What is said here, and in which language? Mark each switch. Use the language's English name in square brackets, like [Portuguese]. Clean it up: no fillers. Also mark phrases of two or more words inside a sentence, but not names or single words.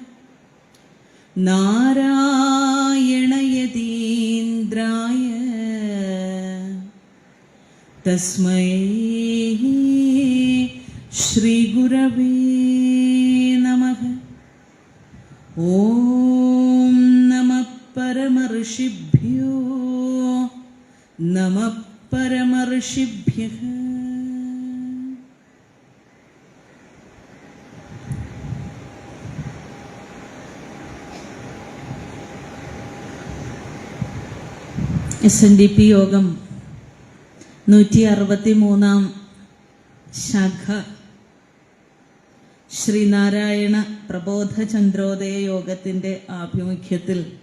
[Sanskrit] नारायणयतीन्द्राय तस्मै श्रीगुरवे नमः। ॐ नमः परमर्षिभ्यो नमः परमर्षिभ्यः। [Malayalam] SNDP യോഗം 163 ശാഖ ശ്രീനാരായണ പ്രബോധ ചന്ദ്രോദയ യോഗത്തിൻ്റെ ആഭിമുഖ്യത്തിൽ